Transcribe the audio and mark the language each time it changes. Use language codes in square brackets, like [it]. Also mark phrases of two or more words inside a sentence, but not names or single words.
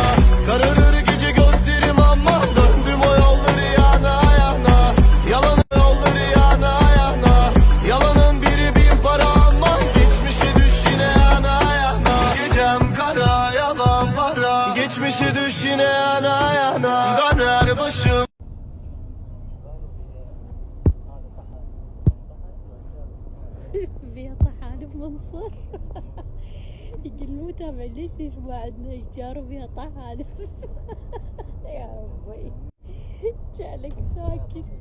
[tr] Kararır gece gözlerim ama döndüm o yolları yana yana. Yalanın yolları yana yana. Yalanın biri bin para ama geçmişi düş yine yana yana. Gecem kara yalan para, geçmişi düş yine yana yana. Döner başım. [ar] فيها طحالب بمنصور. يقول المتابع ليش ما عندنا اشجار وفيها طحالب؟ يا ربي جعلك ساكت.